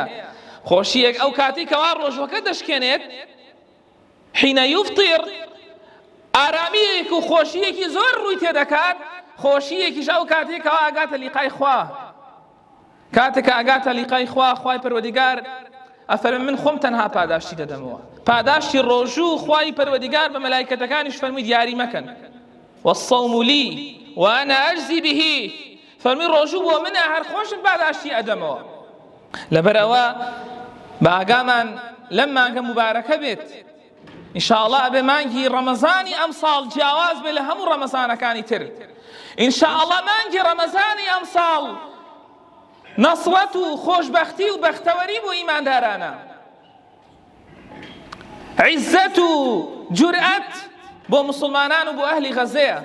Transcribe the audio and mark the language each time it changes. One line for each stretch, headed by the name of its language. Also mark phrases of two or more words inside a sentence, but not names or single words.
Central Kurdish: خۆشیەک ئەو کاتی کەوا ڕۆژەکە دەشکێنێت
Arabic: حینە یوفطر
Central Kurdish: ئارامیەک و خۆشیەکی زۆر ڕووی تێدەکات. خۆشیەکیش ئەو کاتێک کەوا ئاگاتە لیقای خوا. کاتێک کە ئاگاتە لیقای خوا خوای پەروەردیگار ئەفەرمێ من خۆم تەنها پاداشتی دەدەمەوە. پاداشتی ڕۆژوو خوای پەروەردیگار بە مەلایکەتەکانیش فەرمووی دیاری مەکەن.
Arabic: والصوم لي وأنا أجزي به
Central Kurdish: فەرمی ڕۆژوو بۆ منە هەر خۆشم پاداشتی ئەدەمەوە. لەبەرەوە بە ئاگامان لەم مانگە مبارەکە بێت ئینشاءڵڵا ئەبێ مانگی ڕەمەزانی ئەم ساڵ جیاواز بێ لە هەموو ڕەمەزانەکانی تر. ئینشاءڵڵا مانگی ڕەمەزانی ئەم ساڵ نەسڕەت و خۆشبەختی و بەختەوەری بۆ ئیماندارانە، عیزەت و جورئەت بۆ مسلمانان و بۆ ئەهلی غەزەیە.